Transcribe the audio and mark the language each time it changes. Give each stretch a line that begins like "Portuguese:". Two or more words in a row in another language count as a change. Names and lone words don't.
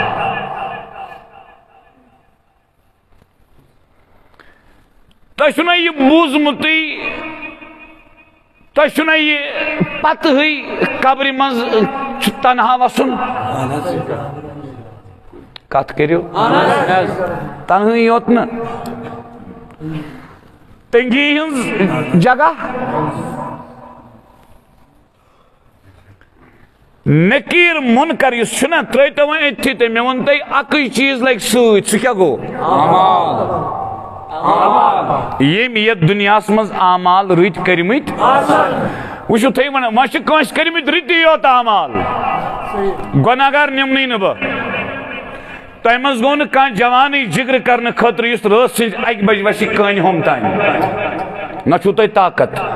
Kashmiri: تۄہہِ چھُنا یہِ بوٗزمُتٕے تۄہہِ چھُنا یہِ پتہٕے قبرِ منٛز چھُ تنہا وسُن کتھ کٔرِو تنہٲیی یوت نہٕ تنگی ہنز جگہ نکیر منکر یس چھنا ترٲیتو وۄنۍ أتھی تہٕ مےٚ ووٚن تۄہہِ اکٕے چیٖز لگہِ سۭتۍ سُہ کیٛاہ گوٚو ییٚمۍ یتھ دُنیاہس منٛز اعمال رٕتۍ کٔرمٕتۍ وٕچھِو تُہۍ ونان وۄنۍ چھِ کٲنٛسہِ کٔرمٕتۍ رٕتی یوت اعمال گۄناہگار نِمنٕے نہٕ بہٕ تۄہہِ منٛز گوٚو نہٕ کانٛہہ جوانٕے جگرٕ کرنہٕ خٲطرٕ یُس رٲژ سٕنٛزِ اکہِ بجہِ وسہِ کانہِ ہوٚم تانۍ نہ چھُو تۄہہِ طاقت